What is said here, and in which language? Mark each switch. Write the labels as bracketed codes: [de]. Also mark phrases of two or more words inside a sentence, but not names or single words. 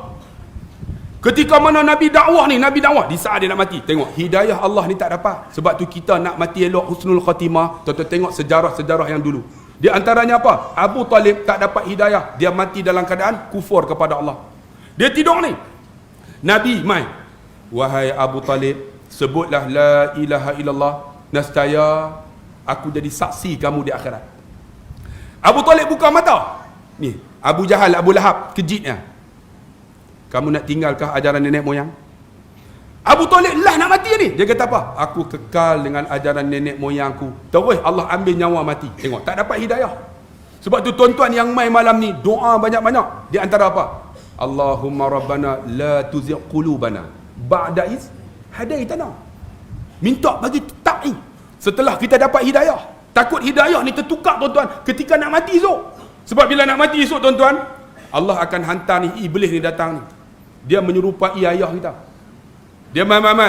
[ms] Ketika mana Nabi dakwah ni, di saat dia nak mati, tengok hidayah Allah ni tak dapat. Sebab tu kita nak mati elok [ar] حسن الخاتمة. [ms] Tuan-tuan tengok sejarah-sejarah yang dulu. Di antaranya apa? Abu Talib tak dapat hidayah. Dia mati dalam keadaan kufur kepada Allah. Dia tidur ni. Nabi mai, wahai Abu Talib, sebutlah [ar] لا إله إلا الله, [ms] nescaya aku jadi saksi kamu di akhirat. Abu Talib buka mata. Ni, Abu Jahal, Abu Lahab, kejitnya. Kamu nak tinggalkah ajaran nenek moyang? Abu Talib lah nak mati ni. Dia kata apa? Aku kekal dengan ajaran nenek moyangku. Terus Allah ambil nyawa mati. Tengok, tak dapat hidayah. Sebab tu tuan-tuan yang main malam ni, doa banyak-banyak. Di antara apa? [ar] اللهم ربنا لا تزغ قلوبنا بعد إذ هديتنا. [ms] Minta bagi tak ni. Setelah kita dapat hidayah. Takut hidayah ni tertukar tuan-tuan ketika nak mati esok. Sebab bila nak mati esok tuan-tuan, Allah akan hantar ni iblis ni datang ni. Dia menyerupai ayah kita. Dia mai-mai.